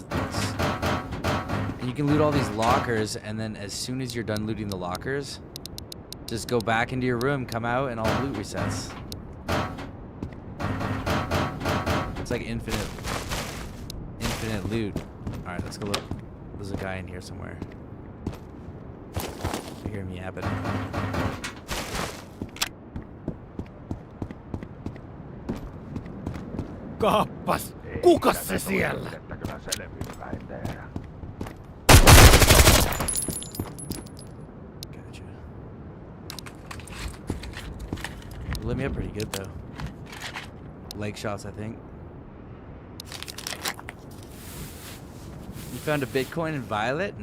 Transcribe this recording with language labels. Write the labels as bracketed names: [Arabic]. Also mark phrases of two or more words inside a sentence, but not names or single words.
[English] And you can loot all these lockers, and then as soon as you're done looting the lockers, just go back into your room, come out, and all loot resets. It's like infinite loot. All right, let's go look. There's a guy in here somewhere. You hear me yapping. [Finnish] Kappas! Kukas se siellä? [English] Gotcha. Lit me up pretty good though. Leg shots, I think. You found a Bitcoin in Violet?